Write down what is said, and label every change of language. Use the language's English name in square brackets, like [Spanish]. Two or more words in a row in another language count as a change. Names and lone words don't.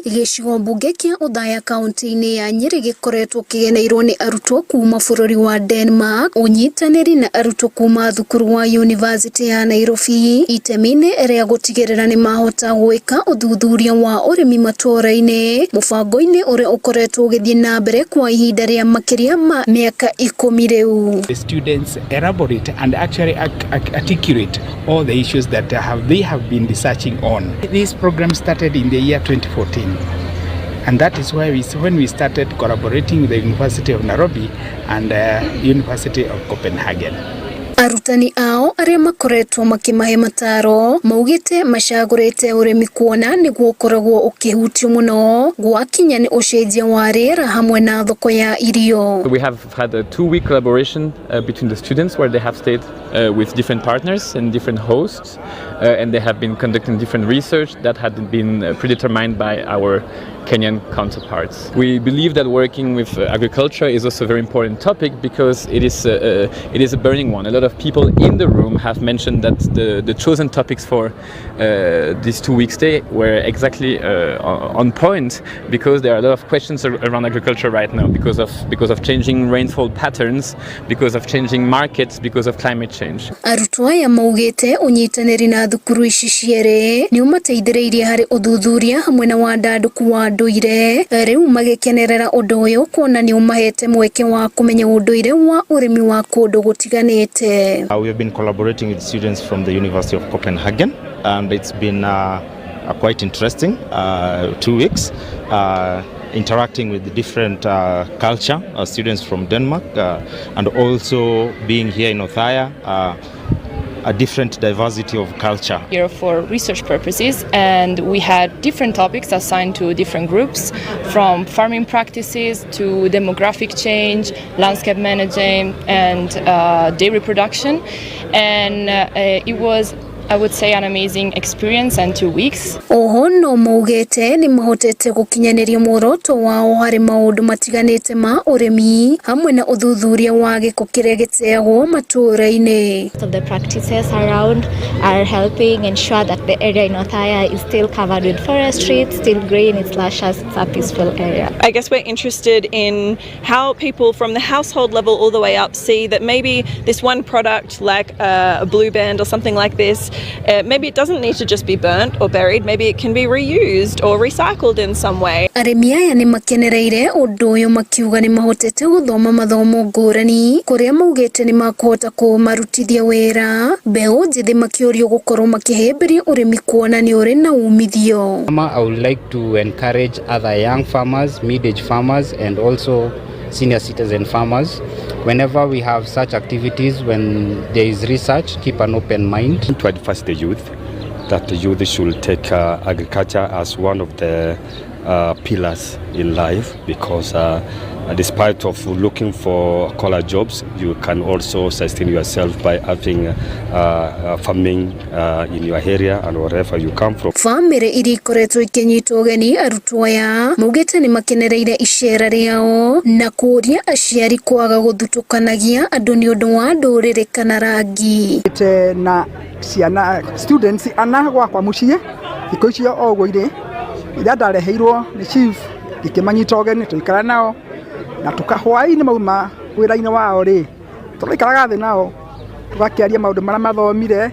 [Kikuyu] Gicigo mbunge kia Othaya kaunti-ini ya Nyeri gikoretwo kigeneirwo ni arutwo kuma bururi wa Denmark unyitaniri na arutwo kuma thukuru wa University ya Nairobi itemi-ini ria gutigirira ni mahota gwika uthuthuria wa urimi matura-ini mubango-ini uria ukoretwo ugithie na mbere kwa ihinda ria makiria ma miaka 10 riu. [English] The students elaborate and actually articulate all the issues that they have been researching on. This program started in the year 2014, and that is why when we started collaborating with the University of Nairobi and University of Copenhagen. [Kikuyu] Arutani ao aria makoretwo makimahe mataro maugite macagurite urimi kuona niguo koragwo ukihutio muno gwakinya ni ucenjia wa rĩera hamwe na thoko ya irio. [English] We have had a 2-week collaboration between the students where they have stayed with different partners and different hosts and they have been conducting different research that had been predetermined by our Kenyan counterparts. We believe that working with agriculture is also a very important topic because it is a burning one. A lot of people in the room have mentioned that the chosen topics for this 2-week stay were exactly on point because there are a lot of questions around agriculture right now because of changing rainfall patterns, because of changing markets, because of climate change. [Kikuyu] Arutwo aya maugite unyitaniri na thukuru ici cierĩ ni umateithĩrĩirie harĩ uthuthuria hamwe na wandandũku wa ndũire rĩu magĩkenerera ũndũ ũyũ kuona ni umahete mweke wa kumenya ũndũire wa ũrĩmi wa kũndũ gũtiganĩte. [English] We have been collaborating with students from the University of Copenhagen and it's been quite interesting 2 weeks interacting with the different culture students from Denmark and also being here in Othaya a different diversity of culture. Here for research purposes and we had different topics assigned to different groups from farming practices to demographic change, landscape management and dairy production and it was I would say an amazing experience and 2 weeks. [Kikuyu] Oho no maugete ni mahotete gukinyaniria muoroto wao hari maundu matiganite ma urimi hamwe na uthuthuria wa giko kiria giteagwo matura-ini. [English] The practices around are helping ensure that the area in Othaya is still covered with forestry, it's still green, it's luscious, it's a peaceful area. I guess we're interested in how people from the household level all the way up see that maybe this one product like a blue band or something like this maybe it doesn't need to just be burnt or buried, maybe it can be reused or recycled in some way. [Kikuyu] Arĩmi aya nĩ makenereire ũndũ ũyũ makiuga nĩ mahotete gũthoma mathomo ngũrani kũrĩa maugĩte nĩ makũhota kũmarutithia wĩra mbeũ njĩthĩ makĩũrio gũkorwo makĩhĩmbĩria ũrĩmi kuona nĩ ũrĩ na umithio. [English] I would like to encourage other young farmers, mid-age farmers and also senior citizen farmers. Whenever we have such activities, when there is research, keep an open mind. To advise the youth that the youth should take agriculture as one of the pillars in life, because despite of looking for collar jobs, you can also sustain yourself by having farming in your area and wherever you come from. [Kikuyu] Family iria ikoretwo ikinyitwo ũgeni arutwo aya maugĩte nĩ makenereire icera rĩao na kũria aciari kwaga gũthutũkanagia andũ nĩ ũndũ wa ndũrĩrĩ kana rangi. Na ciana students ana gwakwa muciĩ thikũ icio ogwo irĩ iria ndareheirwo nĩ chief ikĩmanyita ũgeni tũikara nao na tukahwaini mauma wĩra-inĩ wao rĩ tũraikaraga thĩ nao tũgakĩaria maũndũ marĩa mathomire.